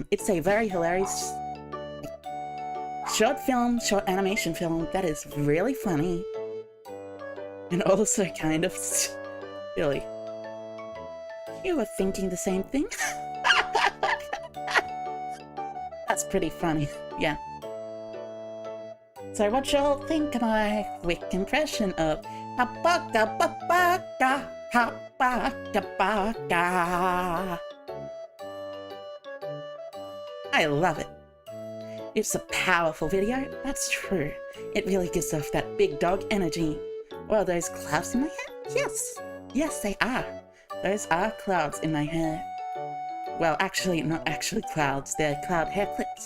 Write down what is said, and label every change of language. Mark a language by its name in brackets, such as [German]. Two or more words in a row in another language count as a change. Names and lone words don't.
[English] It's a very hilarious short animation film that is really funny and also kind of silly. You were thinking the same thing? That's pretty funny, yeah. So what y'all think of my quick impression of ha-ba-ga-ba-ba-ga, ha-ba-ga-ba-ga? I love it. It's a powerful video, that's true. It really gives off that big dog energy. Well, those clouds in my hair? Yes, yes they are. Those are clouds in my hair. Well, actually, not actually clouds, they're cloud hair clips.